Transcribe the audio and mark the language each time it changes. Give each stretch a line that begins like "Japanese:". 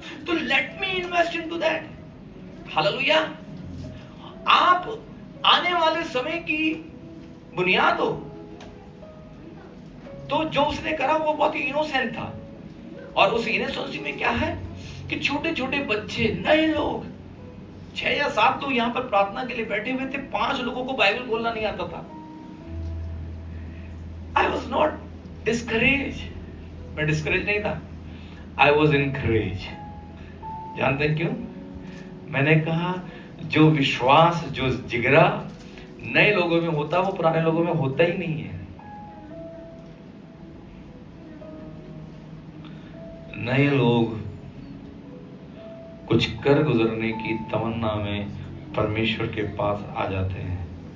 Hindi: तो
English: Let me invest into that.
Hindi: Hallelujah. आप आने वाले समय की बुनियाद हो। तो जो उसने करा वो बहुत ही इनोसेंट था, और उस इनोसेंसी में क्या है कि छोटे छोटे बच्चे, नए लोग, 6 या 7 लोग यहां पर प्रार्थना के लिए बैठे हुए थे। 5 लोगों को बाइबल बोलना नहीं आता था।
English: I was not discouraged,
Hindi: मैं डिस्करेज नहीं था,
English: I was encouraged।
Hindi: जानते हैं क्यों? मैंने कहा जो विश्वास, जो जिगरा नए लोगों में होता, वो पुराने लोगों में होता ही नहीं है। नए लोग कुछ कर गुजरने की तमन्ना में परमेश्वर के पास आ जाते हैं।